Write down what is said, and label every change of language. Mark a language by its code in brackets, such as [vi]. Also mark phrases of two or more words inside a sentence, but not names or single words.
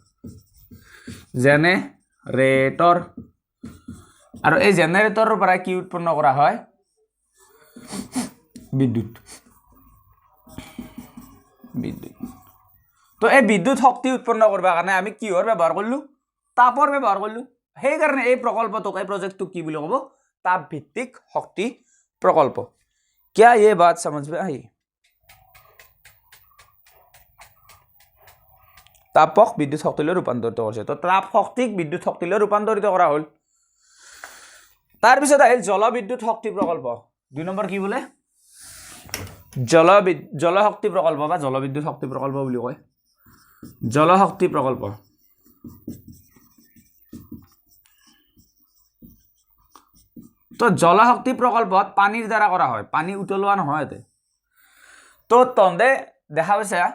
[as] আৰু এই জেনেৰেটৰৰ পৰা কি উৎপন্ন কৰা হয় বিদ্যুৎ তো এই বিদ্যুৎ শক্তি উৎপন্ন কৰিবৰ কাৰণে আমি কিহৰ ব্যৱহাৰ কৰিলোঁ তাপৰ ব্যৱহাৰ কৰিলোঁ সেইকাৰণে এই প্ৰকল্পটোক এই প্ৰজেক্টটোক কি বুলি ক'ব তাপ ভিত্তিক শক্তি প্ৰকল্প [hi] क्या ये बात समझ में आई [as] তাপক বিদ্যুৎ শক্তিলৈ ৰূপান্তৰিত কৰিছে তো তাপ শক্তিক বিদ্যুৎ শক্তিলৈ ৰূপান্তৰিত কৰা হ'ল তাৰপিছত আহিল জলবিদ্যুৎ শক্তি প্ৰকল্প 2 নম্বৰ কি বোলে জলশক্তি প্ৰকল্প বা জলবিদ্যুৎ শক্তি প্ৰকল্প বুলি কয় জলশক্তি প্ৰকল্প তো জলশক্তি প্ৰকল্পত পানীৰ দ্বাৰা কৰা হয় পানী উতলোৱা নহয় এতে তো তন্দে দেখা পাইছে